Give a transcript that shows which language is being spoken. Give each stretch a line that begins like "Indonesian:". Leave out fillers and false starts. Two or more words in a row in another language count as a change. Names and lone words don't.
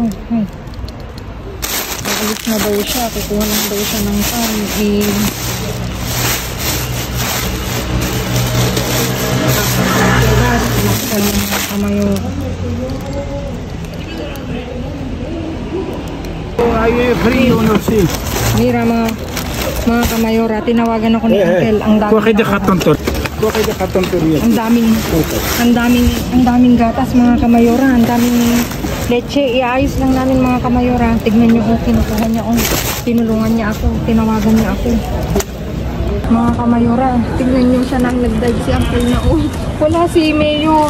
Filipino: Ay. Alis na daw siya. Kukuha lang daw siya ng pan. Mga Kamayora. Ay,
Spanish: frío, no sé.
Filipino: Mira mga Kamayora, tinawagan ako ni Uncle. Ang daming gatas mga Kamayora, ang daming leche. Iayos lang namin mga Kamayora. Tignan niyo, kinukuha niya ako. Tinulungan niya ako, tinawagan niya ako. Mga Kamayora, tignan niyo siya nang nag-dive si Uncle na wala si Mayor.